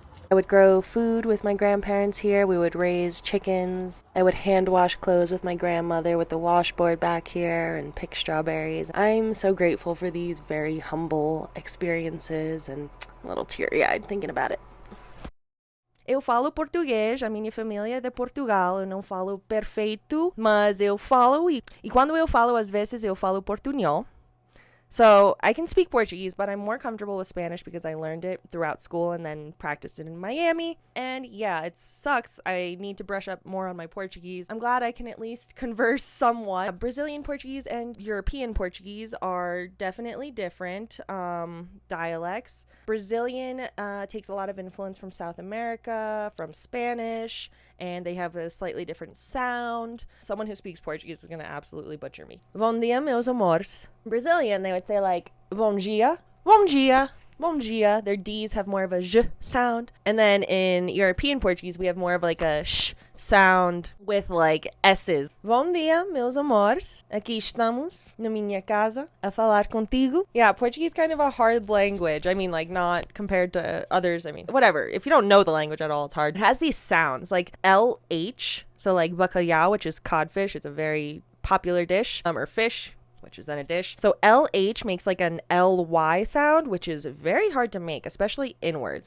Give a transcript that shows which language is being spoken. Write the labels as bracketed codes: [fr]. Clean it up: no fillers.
[en] I would grow food with my grandparents here. We would raise chickens. I would hand wash clothes with my grandmother with the washboard back here and pick strawberries. I'm so grateful for these very humble experiences and a little teary-eyed thinking about it. [pt] Eu falo português, a minha família é de Portugal, eu não falo perfeito, mas eu falo e quando eu falo às vezes eu falo portunhol. [en] So I can speak Portuguese, but I'm more comfortable with Spanish because I learned it throughout school and then practiced it in Miami. And yeah, it sucks. I need to brush up more on my Portuguese. I'm glad I can at least converse somewhat. Brazilian Portuguese and European Portuguese are definitely different dialects. Brazilian takes a lot of influence from South America, from Spanish, and they have a slightly different sound. Someone who speaks Portuguese is going to absolutely butcher me. [pt] Bom dia, meus amores. [en] Brazilian, they would say like [pt] bom dia, bom dia, bom dia. [en] Their D's have more of a j sound. And then in European Portuguese, we have more of like a sh sound with like S's. [pt] Bom dia, meus amores. Aqui estamos, na minha casa, a falar contigo. [en] Yeah, Portuguese is kind of a hard language. I mean, like, not compared to others. I mean, whatever. If you don't know the language at all, it's hard. It has these sounds like LH. So, like, bacalhau, which is codfish. It's a very popular dish, or fish, which is then a dish. So LH makes like an LY sound, which is very hard to make, especially inwards.